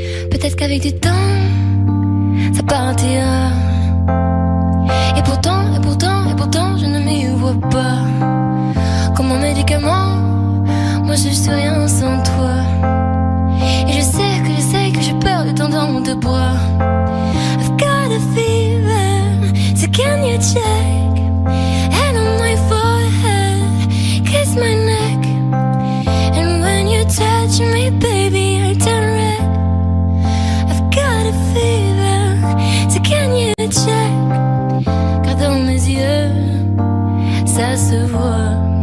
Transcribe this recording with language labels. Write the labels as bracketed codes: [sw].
[fr] Peut-être qu'avec du temps, ça partira. Et pourtant, je ne m'y vois pas. Comme un médicament, moi je suis rien sans toi. Et je sais que j'ai peur de t'entendre dans tes bras. [en] I've got a fever, so can you check? Hand on my forehead, kiss my neck. And when you touch me, baby, I turn red. I've got a fever, so can you check? [fr] Car dans mes yeux, ça se voit.